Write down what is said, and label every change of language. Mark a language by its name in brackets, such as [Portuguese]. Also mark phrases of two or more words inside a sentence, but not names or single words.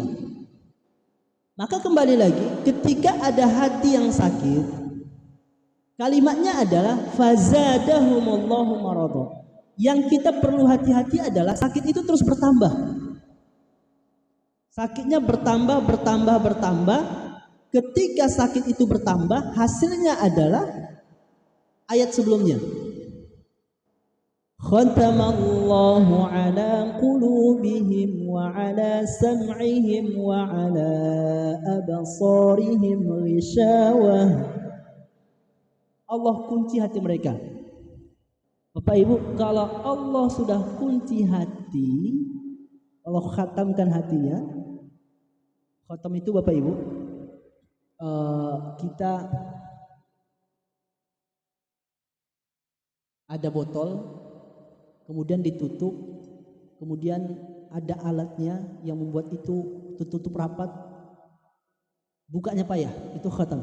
[Indonesian] Maka kembali lagi, ketika ada hati yang sakit, kalimatnya adalah [Arabic] فزادهم الله مرضا. [Indonesian] Yang kita perlu hati-hati adalah sakit itu terus bertambah. Sakitnya bertambah. Ketika sakit itu bertambah, hasilnya adalah ayat sebelumnya. [Arabic] ختم الله على قلوبهم وعلى سمعهم وعلى أبصارهم غشاوة. [Indonesian] Allah kunci hati mereka. Bapak Ibu, kalau Allah sudah kunci hati, Allah khatamkan hatinya. Khatam itu Bapak Ibu, kita ada botol, kemudian ditutup, kemudian ada alatnya yang membuat itu tertutup rapat, bukanya payah, itu khatam.